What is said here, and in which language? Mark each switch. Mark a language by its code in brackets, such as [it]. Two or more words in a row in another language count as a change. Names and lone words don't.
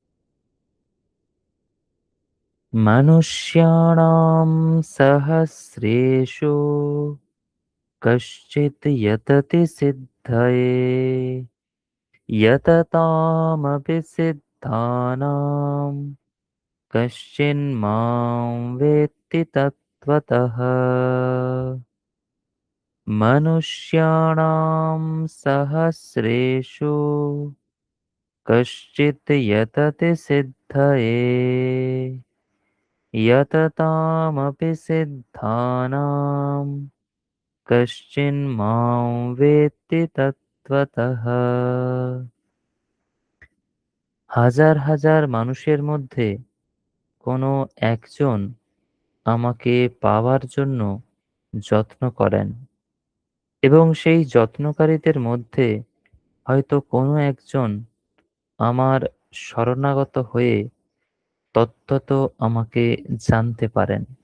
[sa] মনুষ্যাণাং সহস্রেষু কশ্চিৎ যততি সিদ্ধয়ে यततामपि सिद्धानां कश्चिन्मां वेत्ति तत्त्वतः। मनुष्याणां सहस्रेषु कश्चित् यतति सिद्धये यततामपि सिद्धानां कश्चिन्मां वेत्ति तत्त्वतः। [bn] হাজার হাজার মানুষের মধ্যে কোনো একজন আমাকে পাওয়ার জন্য যত্ন করেন এবং সেই যত্নকারীদের মধ্যে হয়তো কোনো একজন আমার শরণাগত হয়ে তত্ত্বত আমাকে জানতে পারেন।